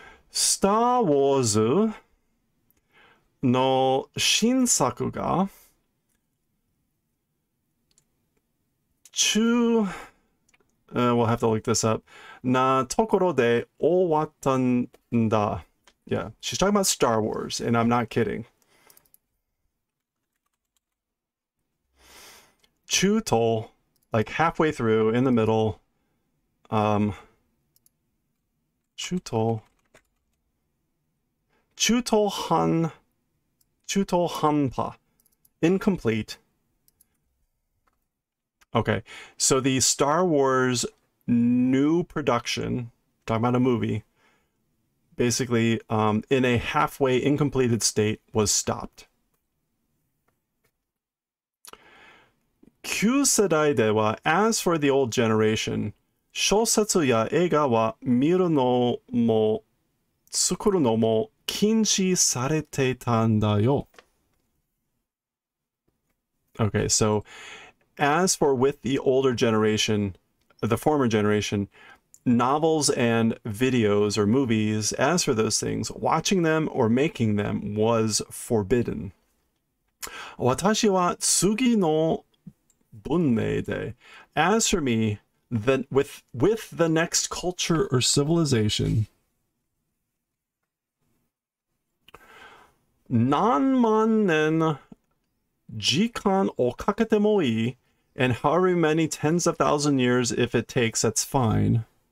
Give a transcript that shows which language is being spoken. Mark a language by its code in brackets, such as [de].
[ja] スター・ウォーズの新作が [en] we'll have to look this up. [ja] なところで終わったんだ. [en] Yeah, she's talking about Star Wars, and I'm not kidding. 中途, like halfway through, in the middle. [ja] 中途半端.Incomplete. [en] Okay, so the Star Wars new production, talking about a movie, basically in a halfway incompleted state was stopped. [ja] 旧世代では [en] as for the old generation, [ja] 小説や映画は見るのも作るのも禁止されてたんだよ. [en] Okay, so as for with the older generation, the former generation, novels and videos or movies, as for those things, watching them or making them was forbidden. [ja] 私は次の文明で, [en] as for me, then with the next culture or civilization, [ja] 何万年時間をかけてもいい, [en] and however many tens of thousand years if it takes, that's fine.